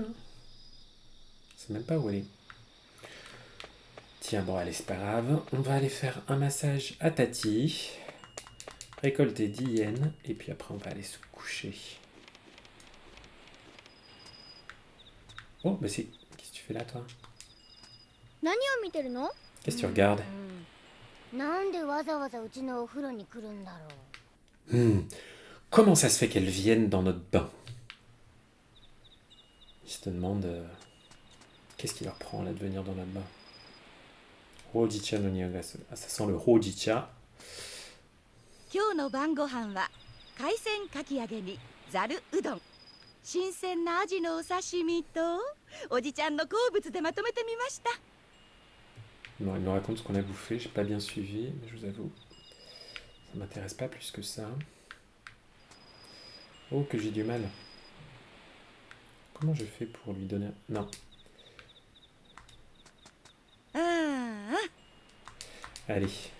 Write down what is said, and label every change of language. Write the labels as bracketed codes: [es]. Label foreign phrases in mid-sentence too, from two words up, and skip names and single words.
[fr] Je sais même pas où elle est. Tiens, bon, allez, c'est pas grave. On va aller faire un massage à Tati. Récolter 10 yens. Et puis après, on va aller se coucher. Oh, bah c'est... Qu'est-ce que tu fais là, toi? [ja] 何を見てるの？ [fr] Qu'est-ce que tu regardes? [ja] なんでわざわざうちのお風呂に来るんだろう。 [fr] Comment ça se fait qu'elles viennent dans notre bain? Je te demande... qu'est-ce qui leur prend là de venir dans notre bain? [ja] ほうじ茶のにやがす. [fr] Ah, ça sent le hojicha. [ja] 今日の晩ご飯は海鮮かき揚げにざるうどん、新鮮なアジのお刺身とおじちゃんの好物でまとめてみました。 [fr] Non, il me raconte ce qu'on a bouffé, j'ai pas bien suivi, mais je vous avoue, ça m'intéresse pas plus que ça. Oh, que j'ai du mal. Comment je fais pour lui donner... Non. Allez.